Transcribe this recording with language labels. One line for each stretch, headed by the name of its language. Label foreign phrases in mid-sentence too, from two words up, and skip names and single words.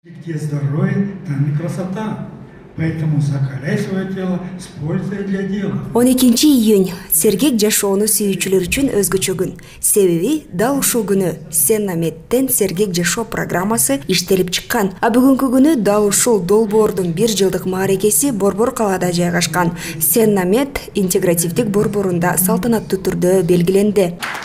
Russian: Где здоровье, там и красота. Поэтому закаляй свое тело с пользой для дела.
Kyrgyz: 12 июнь сергек жашоону сүйүүчүлөр үчүн өзгөчө күн. Себеби дал ушул күнү Сен-Наметтен сергек жашоо программасы иштелип чыккан. А бүгүнкү күнү дал ушул долбоордун 1 жылдык маарекеси Борбор калаада жайгашкан Сен-Намет интегративдик борборунда салтанаттуу түрдө белгиленди.